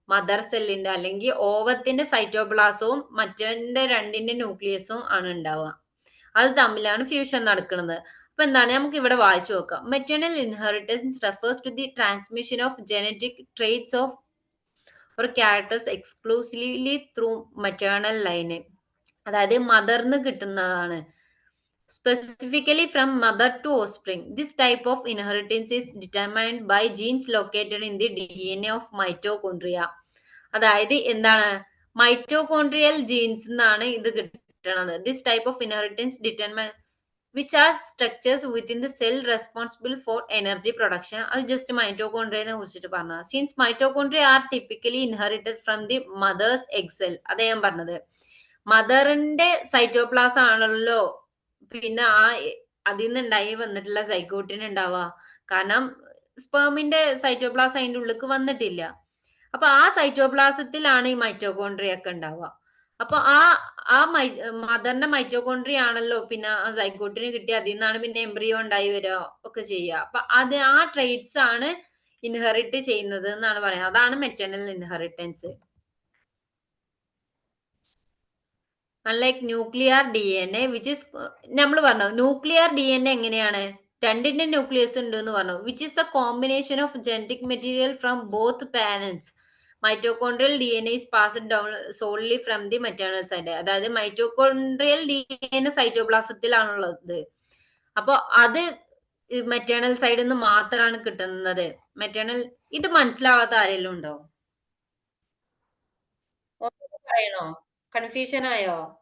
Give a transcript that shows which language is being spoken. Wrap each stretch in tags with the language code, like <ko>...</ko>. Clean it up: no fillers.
<ml>Mother സെല്ലിന്റെ അല്ലെങ്കിൽ ഓവത്തിന്റെ സൈറ്റോപ്ലാസവും മറ്റേ രണ്ടിന്റെ ന്യൂക്ലിയസും ആണ് ഉണ്ടാവുക. അത് തമ്മിലാണ് ഫ്യൂഷൻ നടക്കുന്നത്. അപ്പൊ എന്താണ്? നമുക്ക് ഇവിടെ വായിച്ചു നോക്കാം.</ml> <en>Maternal inheritance refers to the transmission of genetic traits of or characters exclusively through maternal line.</en> <ml>അതായത് മദർന്ന് കിട്ടുന്നതാണ്,</ml> <en>specifically from mother to offspring. This type of inheritance is determined by genes located in the DNA of mitochondria.</en> <ml>അതായത് എന്താണ്? Mitochondrial jeans എന്നാണ് ഇത് കിട്ടണത്.</ml> <en>This type of inheritance determine which are structures within the cell responsible for energy production.</en> <ml>അത് just മൈറ്റോകോൺഡ്രിയനെ കുറിച്ചിട്ട് പറഞ്ഞ.</ml> <en>Since mitochondria are typically inherited from the mother's egg cell.</en> <ml>അതേ ഞാൻ പറഞ്ഞത്, മദറിന്റെ സൈറ്റോപ്ലാസം ആണല്ലോ പിന്നെ അതിൽ നിന്ന് ഉണ്ടായി വന്നിട്ടുള്ള സൈഗോട്ടിന് ഉണ്ടാവുക. കാരണം സ്പേമിന്റെ സൈറ്റോപ്ലാസം അതിന്റെ ഉള്ളിലേക്ക് വന്നിട്ടില്ല. അപ്പൊ ആ സൈറ്റോപ്ലാസത്തിലാണ് ഈ മൈറ്റോകോൺഡ്രിയ ഒക്കെ ഉണ്ടാവുക. അപ്പൊ മദറിന്റെ മൈറ്റോകോൺഡ്രിയ ആണല്ലോ പിന്നെ സൈഗോട്ടിന് കിട്ടിയ, അതിൽ നിന്നാണ് പിന്നെ എംബ്രിയോ ഉണ്ടായി വരിക ഒക്കെ ചെയ്യുക. അപ്പൊ ആ ട്രേറ്റ്സ് ആണ് ഇൻഹെറിറ്റ് ചെയ്യുന്നത് എന്നാണ് പറയുന്നത്. അതാണ് maternal inheritance.</ml> <en>unlike nuclear DNA which is,</en> <ml>നമ്മൾ പറഞ്ഞു ന്യൂക്ലിയർ DNA എങ്ങനെയാണ്? രണ്ടിന്റെ ന്യൂക്ലിയസ് ഉണ്ട് എന്ന് പറഞ്ഞു.</ml> <en>Which is the combination of genetic material from both parents. Mitochondrial DNA is passed down solely from the maternal side.</en> <ml>അതായത് മൈറ്റോകോൺഡ്രിയൽ DNA സൈറ്റോപ്ലാസത്തിലാണുള്ളത്. അപ്പൊ അത് മെറ്റേണൽ സൈഡിൽ നിന്ന് മാത്രമാണ് കിട്ടുന്നത്. ഇത് മനസ്സിലാവാത്ത ആരെങ്കിലും ഉണ്ടോ? പറയണോ? കൺഫ്യൂഷൻ ആയോ?</ml>